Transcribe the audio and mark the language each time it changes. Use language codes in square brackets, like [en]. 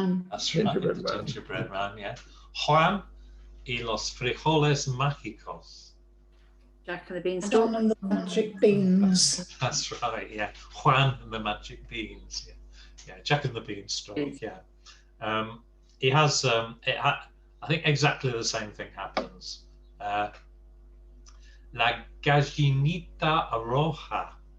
[en] That's right, the gingerbread man, yeah. [es] Juan y los frijoles mágicos. [en] Jack and the Beanstalk. John and the Magic Beans. That's right, yeah. Juan and the Magic Beans, yeah. Jack and the Beanstalk, yeah. He has, I think exactly the same thing happens. [es] La gallinita roja.